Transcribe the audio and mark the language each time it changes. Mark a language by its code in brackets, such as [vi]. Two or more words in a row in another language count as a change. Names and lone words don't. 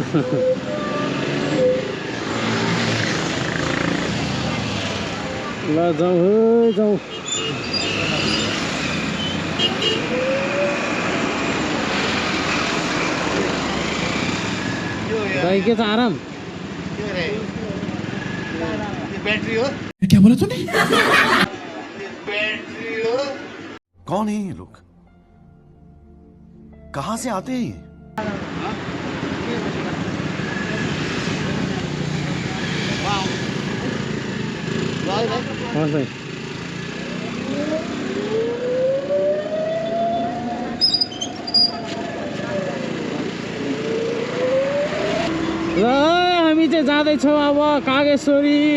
[ne] ल जाउँ हो जाउँ। भाइ के छ आराम? बैटरी हो? [hi] क्या बोला तूने? [ne] बैटरी हो? [hi] कौन है ये लोग? कहाँ से आते हैं? [ne] हस् भाइ। ल हामी चाहिँ जाँदैछौँ अब कागेश्वरी।